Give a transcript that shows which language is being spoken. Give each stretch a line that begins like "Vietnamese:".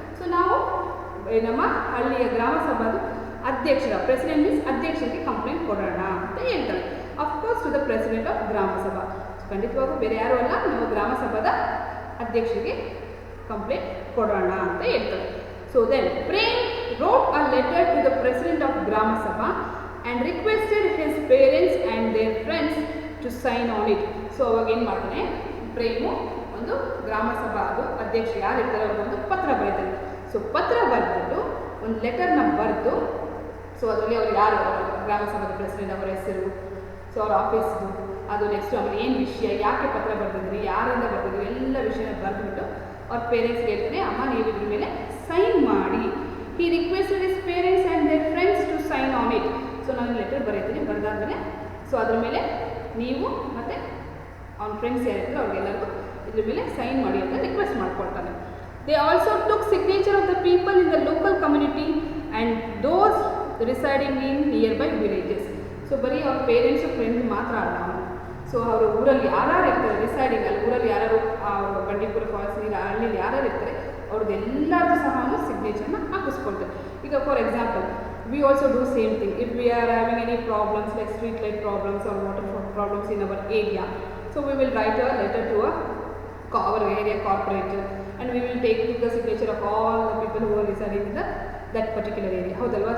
Kannada: So ನಾವು ನಮ್ಮ ಹಳ್ಳಿಯ ಗ್ರಾಮ ಸಭಾದ ಅಧ್ಯಕ್ಷರ, ಪ್ರೆಸಿಡೆಂಟ್ ಮೀನ್ಸ್ ಅಧ್ಯಕ್ಷರಿಗೆ ಕಂಪ್ಲೇಂಟ್ ಕೊಡೋಣ ಅಂತ ಹೇಳ್ತಾರೆ.
English: Of course to the president of Grama Sabha.
Kannada: ಖಂಡಿತವಾಗೂ ಬೇರೆ ಯಾರು ಅಲ್ಲ, ನಮ್ಮ ಗ್ರಾಮ ಸಭಾದ ಅಧ್ಯಕ್ಷರಿಗೆ ಕಂಪ್ಲೇಂಟ್ ಕೊಡೋಣ ಅಂತ ಹೇಳ್ತಾರೆ.
English: So then Prem wrote a letter to the president of Grama Sabha and requested his parents and their friends to sign on it.
Kannada: So ಅವಾಗ ಏನು ಮಾಡ್ತಾನೆ ಪ್ರೇಮು, ಒಂದು ಗ್ರಾಮ ಸಭಾ ಅದು ಅಧ್ಯಕ್ಷ ಯಾರು ಇರ್ತಾರೆ ಅವ್ರಿಗೊಂದು ಪತ್ರ ಬರೀತಾರೆ. ಸೊ ಪತ್ರ ಬರೆದ್ಬಿಟ್ಟು ಒಂದು ಲೆಟರ್ನ ಬರೆದು, ಸೊ ಅದರಲ್ಲಿ ಅವ್ರು ಯಾರು ಗ್ರಾಮ ಸಭಾದ ಪ್ರೆಸಿಡೆಂಟ್, ಅವರ ಹೆಸರು, ಸೊ ಅವ್ರ ಆಫೀಸ್ದು, ಅದು ನೆಕ್ಸ್ಟ್ ಆಮೇಲೆ ಏನು ವಿಷಯ, ಯಾಕೆ ಪತ್ರ ಬರೆದಿದ್ರಿ, ಯಾರಿಂದ ಬರೆದಿದ್ರಿ, ಎಲ್ಲ ವಿಷಯನ ಬರೆದ್ಬಿಟ್ಟು ಅವ್ರ ಪೇರೆಂಟ್ಸ್ಗೆ ಹೇಳ್ತಾನೆ, ಅಮ್ಮ ನೀವು ಇದ್ರ ಮೇಲೆ ಸೈನ್ ಮಾಡಿ.
English: He requested his parents and their friends to sign on it.
Kannada: So ನಾನು ಲೆಟರ್ ಬರೀತೀನಿ, ಬರೆದಾದ್ಮೇಲೆ ಸೊ ಅದ್ರ ಮೇಲೆ ನೀವು ಮತ್ತು ಅವ್ನ ಫ್ರೆಂಡ್ಸ್ ಯಾರಿದ್ರು ಅವ್ರಿಗೆಲ್ಲರಿಗೂ ಇದ್ರ ಮೇಲೆ ಸೈನ್ ಮಾಡಿ ಅಂತ request ಮಾಡ್ಕೊಳ್ತಾನೆ.
English: They also took signature of the people in the local community and those residing in nearby villages.
Kannada: So ಬರೀ ಅವ್ರ ಪೇರೆಂಟ್ಸು ಫ್ರೆಂಡ್ಸ್ ಮಾತ್ರ ಅಲ್ಲ ಅವನು. ಸೊ ಅವರು ಊರಲ್ಲಿ ಯಾರ್ಯಾರು ಇರ್ತಾರೆ ರಿಸೈಡಿಂಗ್, ಅಲ್ಲಿ ಊರಲ್ಲಿ ಯಾರು ಅವರು ಬಂಡೀಪುರ ಫಾಲ್ಸ್ ಹಳ್ಳಿಲಿ ಯಾರ್ಯಾರು ಇರ್ತಾರೆ ಅವ್ರದ್ದೆಲ್ಲರೂ ಸಹ ಅವನು ಸಿಗ್ನೇಚರ್ನ ಹಾಕಿಸ್ಕೊಳ್ತಾರೆ.
English: ಈಗ for example we also do same thing. If we are having any problems like street light problems or water problems in our area, so we will write a letter to our area corporator and we will take the signature of all the people who are residing in that particular area.
Kannada: ಹೌದಲ್ವಾ.